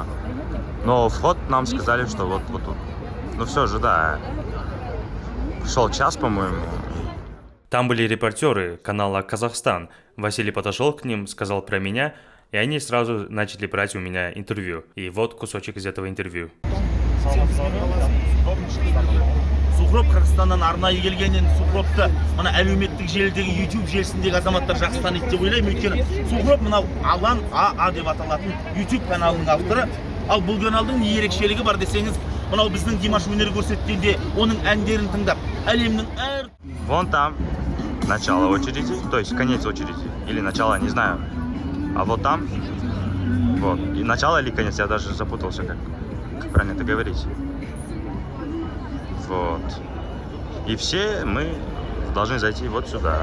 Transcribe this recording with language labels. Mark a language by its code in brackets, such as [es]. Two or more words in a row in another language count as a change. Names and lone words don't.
[ru] Но вход нам сказали, что вот тут. Ну все же, да, шел час, по-моему. Там были репортеры канала «Казахстан». Василий подошел к ним, сказал про меня, и они сразу начали брать у меня интервью. И вот кусочек из этого интервью. [kk] Сухроб Қырғызстаннан арнайы келгеннен Сухробты мына әлеуметтік желідегі YouTube желісіндегі азаматтар жақсы таниды деп ойлаймын. Өйткені Сухроб мынау Алан АА деп аталатын YouTube каналының авторы. Ал бұл каналдың не ерекшелігі бар десеңіз, мынау біздің Димаш өнер көрсеткенде оның әндерін тыңдап, әлемнің әр... [ru] Вон там начало очереди, то есть конец очереди, или начало, не знаю. А вот там, вот, и начало или конец, я даже запутался, как правильно это говорить. Вот. И все мы должны зайти вот сюда.